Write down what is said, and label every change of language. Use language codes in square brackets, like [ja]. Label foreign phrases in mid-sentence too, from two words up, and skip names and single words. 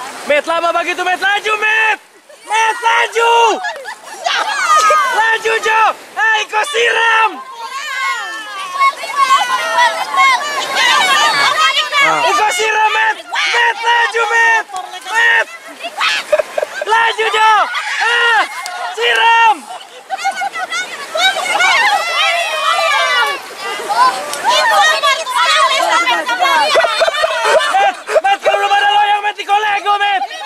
[min] Met, lama begitu, Met. Laju, Met. Met, laju. Laju, Jo. Hai, kau siram. Iko siram, Met. Met, laju, Met. Met. Laju, Jo. Siram. Met, kalau belum ada loyang, Met, Iko lego, Met.